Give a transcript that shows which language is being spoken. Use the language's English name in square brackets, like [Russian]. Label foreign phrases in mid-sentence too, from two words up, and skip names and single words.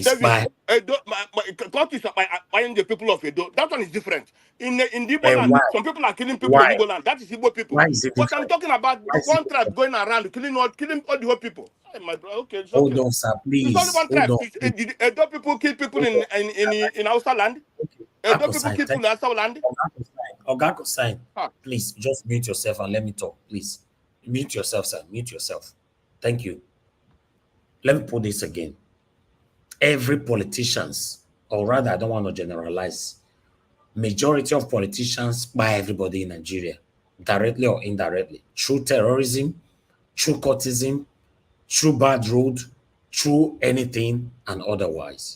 [English] is Davis, by God is buying the people of Edo. That one is different. In the Igbo and land, why? some people are killing people in Why? Igbo land. That is Igbo people. Why is it But I'm different? talking about Why is it one tribe different? going around killing all the whole people. Hey, my bro, okay, it's Hold okay. on, sir, It's only please. one Hold tribe. on. Did Edo people kill people Hold on. in Hausa land? Edo people Akosai, kill people thank in Hausa land? Oga Kosai, Huh. please just mute yourself and let me talk, please. Mute yourself, sir. Mute yourself. Thank you. Let me put this again. Every politicians, or rather, I don't want to generalize, majority of politicians buy everybody in Nigeria, directly or indirectly, through terrorism, through cultism, through bad road, through anything and otherwise.